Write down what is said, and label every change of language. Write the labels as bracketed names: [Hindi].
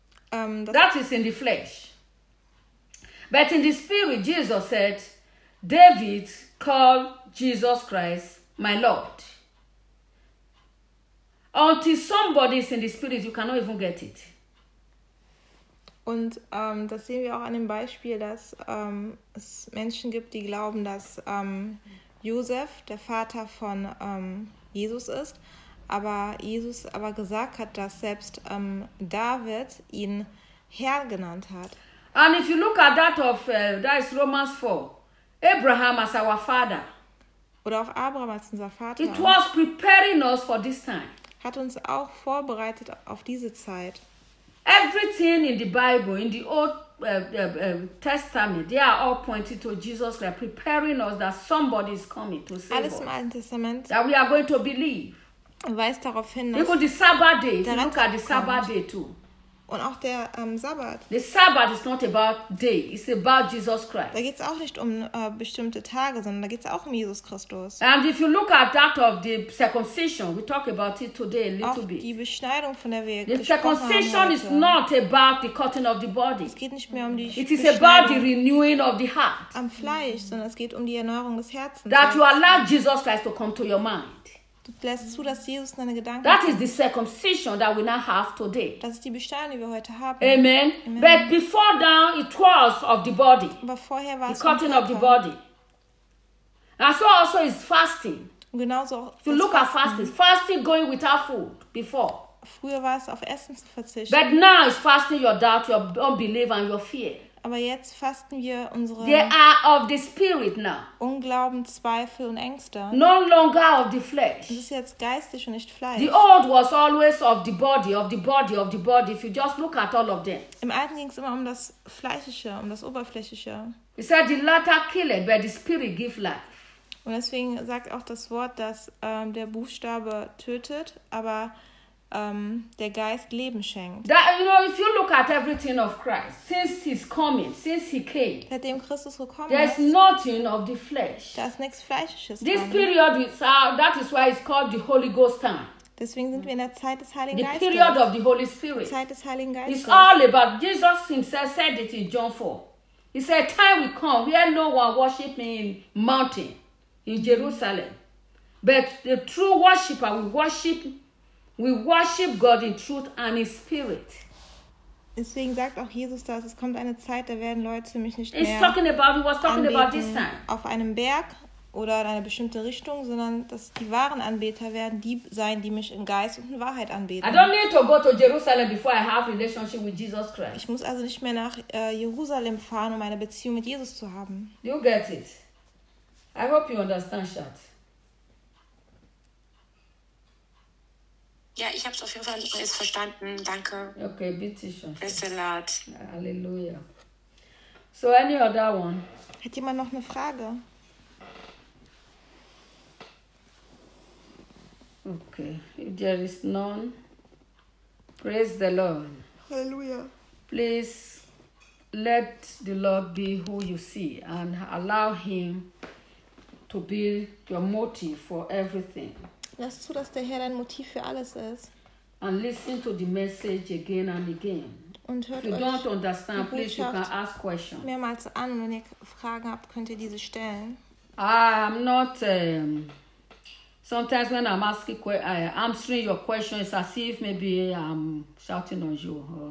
[English] That is in the flesh. But in the spirit, Jesus said, David called Jesus Christ my Lord. Until somebody is in the spirit, you cannot even get it. [German] Und das sehen wir auch an dem Beispiel, dass es Menschen gibt, die glauben, dass Josef der Vater von Jesus ist. Aber Jesus aber gesagt hat, dass selbst David ihn Herr genannt hat. [English] And if you look at that of that is Romans 4, Abraham as our father. [German] Oder auch Abraham als unser Vater. [English] It was preparing us for this time. [German] Hat uns auch vorbereitet auf diese Zeit. [English] Everything in the Bible, in the Old Testament, they are all pointing to Jesus Christ, preparing us that somebody is coming to save us. [German] Alles im Alten Testament. [English] That we are going to believe. [German] Weist darauf hin, dass [English] even the Sabbath day, if you look at the Sabbath day too. [German] Und auch der Sabbat. [English] The Sabbath is not about day, it's about Jesus Christ. [German] Da geht's auch nicht um bestimmte Tage, sondern da geht's auch um Jesus Christus. [English] And if you look at that of the circumcision, we talk about it today a little bit. [German] Die Beschneidung von der Wege. [English] The circumcision is not about the cutting of the body. [German] Es geht nicht mehr um die Beschneidung. [English] It is about the renewing of the heart. [German] Am Fleisch, sondern es geht um die Erneuerung des Herzens. [English] That you allow Jesus Christ to come to your mind. [German] Lässt zu, dass Jesus deine Gedanken [English] that is the circumcision that we now have today. [German] Das ist die Beschneidung, die wir heute haben. [English] Amen. Amen. But before that, it was of the body. [German] Aber vorher war [English] the cutting of the body. And so also is fasting. [German] Genauso [English] if you look fasten. At fasting, fasting going without food before. [German] Früher war es auf Essen zu verzichten. [English] But now it's fasting your doubt, your unbelief and your fear. [German] Aber jetzt fasten wir unsere [English] they are of the spirit now. [German] Unglauben, Zweifel und Ängste. [English] No longer of the flesh. [German] Das ist jetzt geistig und nicht Fleisch. [English] The old was always of the body, of the body, of the body. If you just look at all of them. [German] Im Alten ging es immer um das Fleischliche, um das Oberflächliche. [English] He said the latter kill it, but the spirit give life. [German] Und deswegen sagt auch das Wort, dass der Buchstabe tötet, aber der Geist Leben schenkt. [English] That, you know, if you look at everything of Christ, since he's coming, since he came, [German] seitdem Christus gekommen [English] there's [German] ist, [English] nothing of the flesh. [German] Da ist nichts Fleischisches. This drin. [English] Period is that is why it's called the Holy Ghost time. [German] Deswegen sind wir in der Zeit des Heiligen [English] the [German] Geistes. [English] The period of the Holy Spirit. [German] Zeit des Heiligen Geistes. [English] It's all about Jesus himself said it in John 4. He said, time will come where no one worship me in mountain, in Jerusalem. But the true worshiper will worship we worship God in truth and in spirit. [German] Deswegen sagt auch Jesus, dass es kommt eine Zeit, da werden Leute mich nicht [English] mehr. He's talking about. He was talking about this time. [German] Auf einem Berg oder in eine bestimmte Richtung, sondern dass die wahren Anbeter werden, die sein, die mich in Geist und in Wahrheit anbeten. [English] I don't need to go to Jerusalem before I have relationship with Jesus Christ. [German] Ich muss also nicht mehr nach Jerusalem fahren, um eine Beziehung mit Jesus zu haben. [English] You get it. I hope you understand that. [German] Ja, ich habe es auf jeden Fall ist verstanden. Danke. Okay, bitte schön. Bis bald. [English] Halleluja. So, any other one? [German] Hat jemand noch eine Frage? [English] Okay, if there is none, praise the Lord. [German] Halleluja. [English] Please let the Lord be who you see and allow him to be your motive for everything. [German] Lass zu, dass der Herr dein Motiv für alles ist. [English] And listen to the message again and again. [German] Und hört [English] if you [German] euch [English] don't understand, please you can ask questions. [German] Mehrmals an, wenn ihr Fragen habt, könnt ihr diese stellen. [English] I'm not. Sometimes when I'm asking, answering your question, it's as if maybe I'm shouting on you.